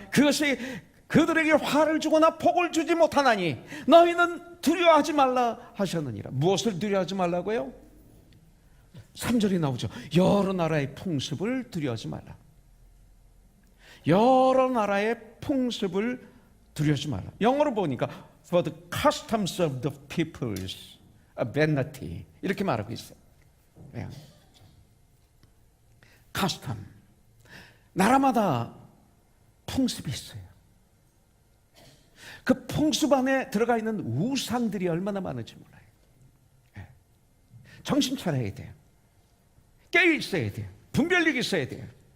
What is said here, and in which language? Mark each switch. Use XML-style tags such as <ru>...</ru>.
<ko>그것이 그들에게 화를 주거나 복을 주지 못하나니 너희는 두려워하지 말라 하셨느니라. 무엇을 두려워하지 말라고요? 3절이 나오죠. 여러 나라의 풍습을 두려워하지 말라. 여러 나라의 풍습을 두려워하지 말라. 영어로 보니까</ko> <en>For the customs of the peoples of vanity,</en> <ko>이렇게 말하고 있어요. custom, 나라마다 풍습이 있어요. 그 풍습 안에 들어가 있는 우상들이 얼마나 많은지 몰라요. 정신 차려야 돼요. 깨어 있어야 돼요. 분별력이 있어야 돼요.</ko>